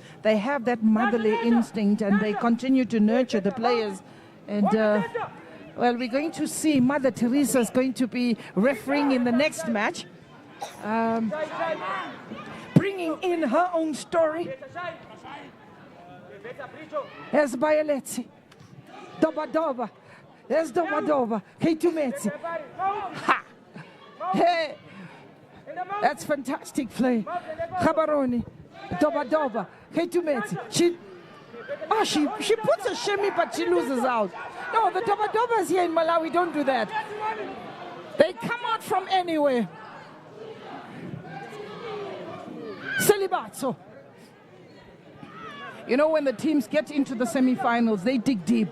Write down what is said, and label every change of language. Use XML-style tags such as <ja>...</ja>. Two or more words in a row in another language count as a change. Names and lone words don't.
<en>They have that motherly instinct, and they continue to nurture the players. And well, we're going to see Mother Teresa is going to be refereeing in the next match, bringing in her own story. Here's Bayaletsi. Doba. There's Doba. Keitumezi. Ha! Hey! That's fantastic play. Gaborone. Doba. Keitumezi. She puts a shimmy, but she loses out. No, the Dobas here in Malawi don't do that. They come out from anywhere. Celibato. You know, when the teams get into the semifinals, they dig deep.</en>